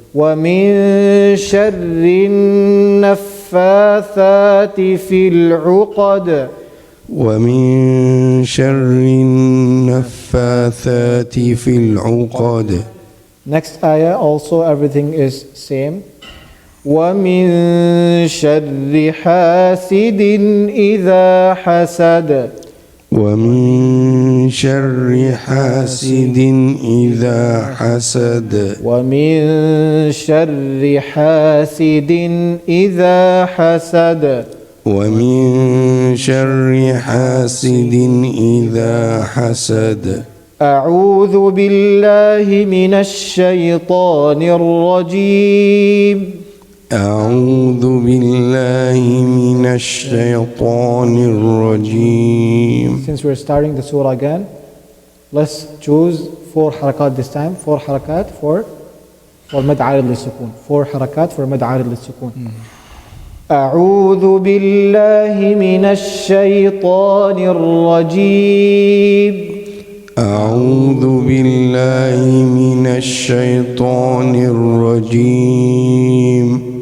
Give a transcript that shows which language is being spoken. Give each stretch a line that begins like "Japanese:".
Arabic: ومن شر النفاثات في العقد. ومن شر النفاثات في العقد.
English: Next ayah also everything is same.
Arabic: ومن شر حاسد إذا حسد. ومن شر حاسد إذا حسد. ومن شر حاسد إذا حسد. ومن شر حاسد إذا حسد. أعوذ بالله من الشيطان الرجيم. أعوذ بالله من الشيطان الرجيم.
English: Since we're starting the surah again, let's choose 4 harakat this time. 4 harakat for مد عارض للسكون. 4 harakat for مد عارض للسكون.
Arabic: أعوذ بالله من الشيطان الرجيم. أعوذ بالله من الشيطان الرجيم.